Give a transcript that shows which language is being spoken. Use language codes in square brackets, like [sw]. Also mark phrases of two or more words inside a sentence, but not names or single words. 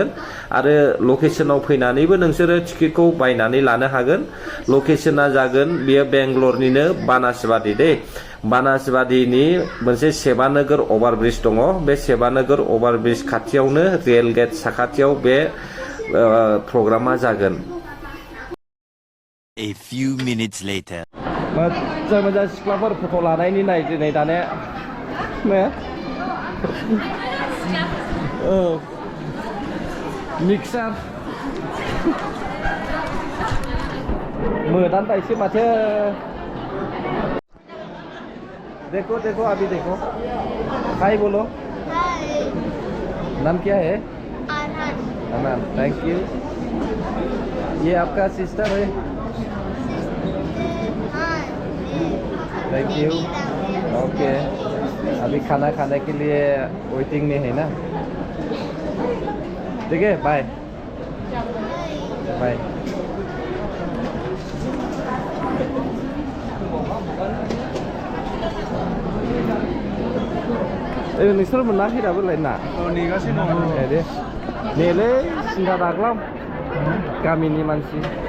[brx] आरो लकेसनाव फैनानैबो नोंसोरो टिकेटखौ बायनानै लानो हागोन। लकेसना जागोन बेयो बेंगलरनिनो बानासबादि दै। बानासबादिनि मोनसे सेबानोगोर अभारब्रिज दङ। बे सेबानोगोर अभारब्रिज खाथियावनो [en] rail gate [brx] साखाथियाव बे प्रग्रामा जागोन। [en] A few minutes later. [brx] मोजां मोजां सिख्लाफोर फट' लानायनि नाय दिनै दाने मिक्सार मोदान बायसो माथो। [hi] देखो देखो अभी देखो। हाय बोलो। नाम क्या है? अनंत। [en] thank you. [hi] ये आपका सिस्टर है? [en] thank you. [hi] ओके, अभी खाना खाने के लिए वेटिंग में है ना। ठीक है, बाय बाय। [brx] नोंसोर मोनाखै दाबो लायना? नेगासिनो दङ। दे नेलै, सिन्था दाख्लाम गामिनि मानसि।